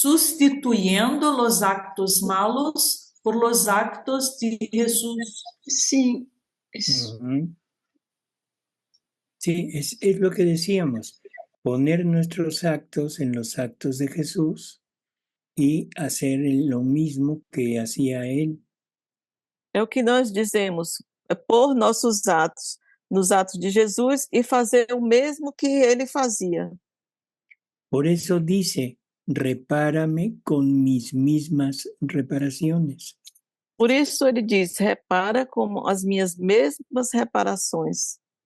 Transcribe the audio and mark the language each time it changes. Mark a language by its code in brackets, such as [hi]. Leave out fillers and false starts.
[es] Sustituyendo los actos malos por los actos de Jesús. [pt] Sim. [es] Sí, es lo que decíamos, poner nuestros actos en los actos de Jesús y hacer lo mismo que hacía Él. [pt] É o que nós dizemos, é pôr nossos atos nos atos de Jesus e fazer o mesmo que ele fazia. [es] Por eso dice, repárame con mis mismas reparaciones. [pt] Por isso ele diz, repara como as minhas mesmas reparações.